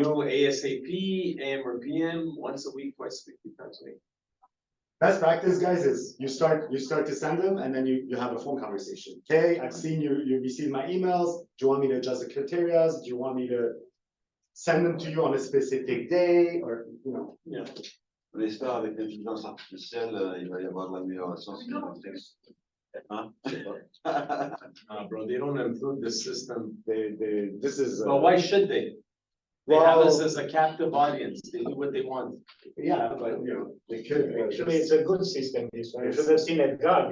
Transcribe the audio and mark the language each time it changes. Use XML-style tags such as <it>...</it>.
<en>new, ASAP, AM or PM, once a week, twice a week, 3 times a week? Best practice, guys, is you start to send them and then you have a phone conversation. Okay, I've seen you received my emails. Do you want me to adjust the criteria? Do you want me to send them to you on a specific day or, you know? Yeah.</en> <fr>On espère avec l'intelligence artificielle, il va y avoir de l'amélioration sur le texte. Hein?</fr> <en>Bro, they don't improve the system. This is. But why should they? They have us Well, as a captive audience. They do what they want. yeah, but you know, they could. Actually, it's a good system, this one. You should have seen that guy.</en>